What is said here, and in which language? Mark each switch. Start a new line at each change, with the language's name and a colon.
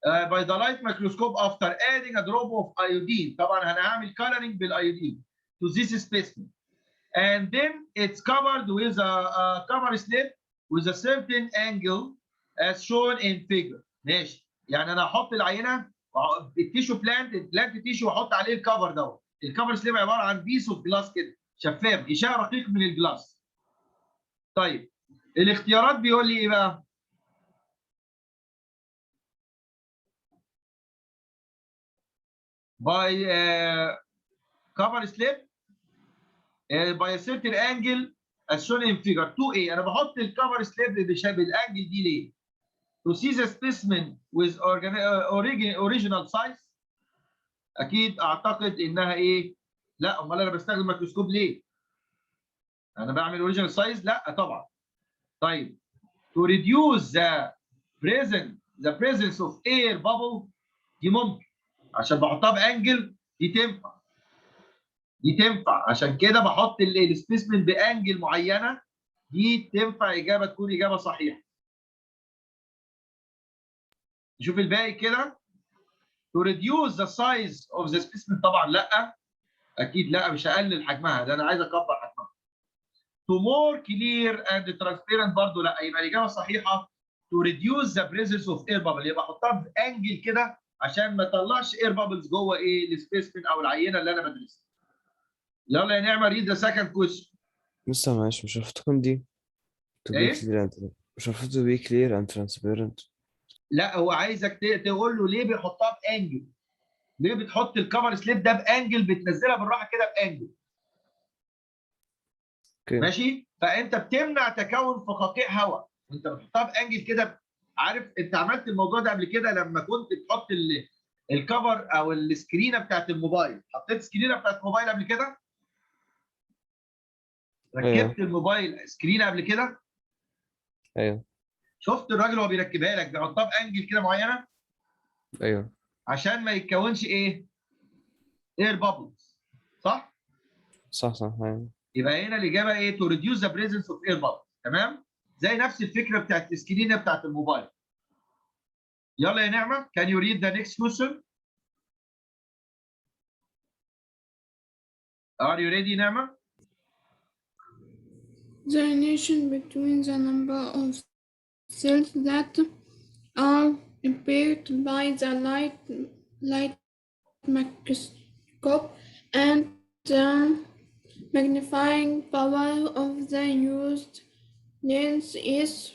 English: by the light microscope after adding a drop of iodine.
Arabic: طبعا انا هعمل coloring بالايودين
English: to this specimen. And then it's covered with a cover slip with a certain angle as shown in figure.
Arabic: ماشي. يعني انا هحط العينه التيشو بلانت تيشو واحط عليه الكفر دوت. الكفر سليب عباره عن بيس اوف جلاس كده شفاف غشاء رقيق من الجلاس. طيب الاختيارات بيقول لي ايه بقى؟
English: by cover slip by a certain angle as shown in figure 2A.
Arabic: انا بحط الكفر سليب بالانجل دي ليه؟
English: to see the specimen with original size.
Arabic: اكيد اعتقد انها ايه؟ لا امال انا بستخدم ميكروسكوب ليه؟ انا بعمل اوريجينال سايز؟ لا طبعا. طيب
English: to reduce the presence of air bubble
Arabic: دي ممكن عشان بحطها بانجل دي تنفع. دي تنفع عشان كده بحط السبيسمن بانجل معينه دي تنفع اجابه تكون اجابه صحيحه. نشوف الباقي كده.
English: to reduce the size of the specimen
Arabic: طبعا لا اكيد لا مش هقلل حجمها ده انا عايز اكبر حجمها.
English: to more clear and transparent
Arabic: برضه لا يبقى الاجابه الصحيحه
English: to reduce the presence of air bubble
Arabic: يبقى احطها بانجل كده عشان ما اطلعش air bubbles جوه ايه السبيسمن او العينه اللي انا بدرسها. يلا يا نعمه
English: read the second question.
Arabic: لسه معلش مش المفروض تكون دي to be ايه؟
English: clear and
Arabic: مش المفروض
English: to be clear and transparent.
Arabic: لا هو عايزك تقول له ليه بيحطها بانجل؟ ليه بتحط الكفر سليب ده بانجل بتنزلها بالراحه كده بانجل؟ اوكي. ماشي؟ فانت بتمنع تكون فقاقيع هواء وانت بتحطها بانجل كده. عارف انت عملت الموضوع ده قبل كده لما كنت بتحط الكفر او السكرينه بتاعت الموبايل. حطيت سكرينه بتاعت الموبايل قبل كده؟ ايوه ركبت الموبايل سكرينه قبل كده؟ ايوه شفت الراجل وهو بيركبها لك بيحطها بانجل كده معينه ايوه عشان ما يتكونش ايه؟ اير بابلز. صح؟ صح صح ايوه. يبقى هنا الاجابه ايه؟
English: to reduce the presence of air bubbles.
Arabic: تمام؟ زي نفس الفكره بتاعت السكرينه بتاعت الموبايل. يلا يا نعمه
English: can you read the next question? Are you ready نعمه؟ The relation between the number of cells that are impaired by the light microscope and the magnifying power of the used lens is